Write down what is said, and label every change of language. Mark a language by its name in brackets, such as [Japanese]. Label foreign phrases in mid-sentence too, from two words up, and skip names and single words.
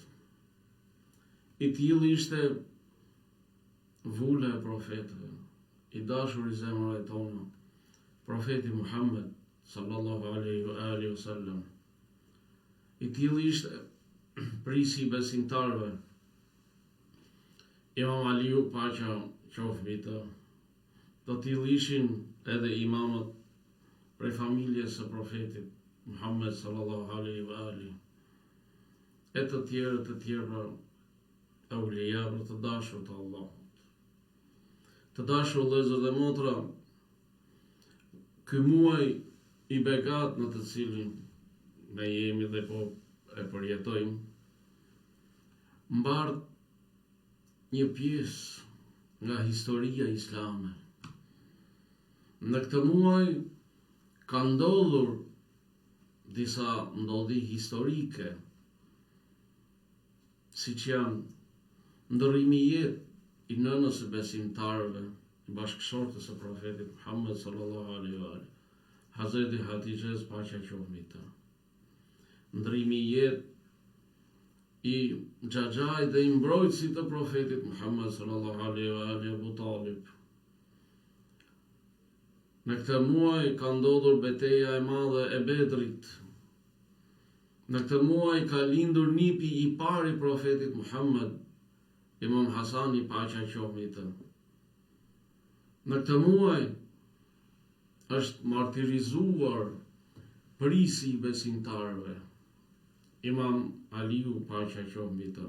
[Albanian] I tillë ishte vula e profetëve, i dashur i zemrave tona, profeti Muhammed [Arabic] صلى الله عليه وسلم. [Albanian] I tillë ishte prisi i besimtarëve, Imam Aliu, paqja qoftë mbi të. Të tillë ishin edhe imamët prej familjes së profetit Muhammed [Arabic] صلى الله عليه وآله. [Albanian] E të tjerë aulija, të dashur të Allahut. Të dashur vëllezër dhe motra, ky muaj i bekat në të cilin ne jemi dhe po e përjetojmë, mbart një pjesë nga historia islame. Në këtë muaj ka ndodhur disa ndodhi historike, siç janë ndërrimi i jetë i nënës së besimtarëve, i bashkëshortës së profetit Muhammed [Arabic] صلى الله عليه وآله, [Albanian] Hazreti Hatijes, paqja qoftë mbi të. Ndërrimi i jetë i xhaxhait dhe i mbrojtësit të profetit Muhammed [Arabic] صلى الله عليه وآله, [Albanian] Abu Talib. Në këtë muaj ka ndodhur betejë e madhe e Bedrit. Në këtë muaj ka lindur nipi i parë i profetit Muhammed, Imam Hasani, paqja qoftë mbi të. Në këtë muaj është martirizuar prisi i besimtarëve, Imam Aliu, paqja qoftë mbi të.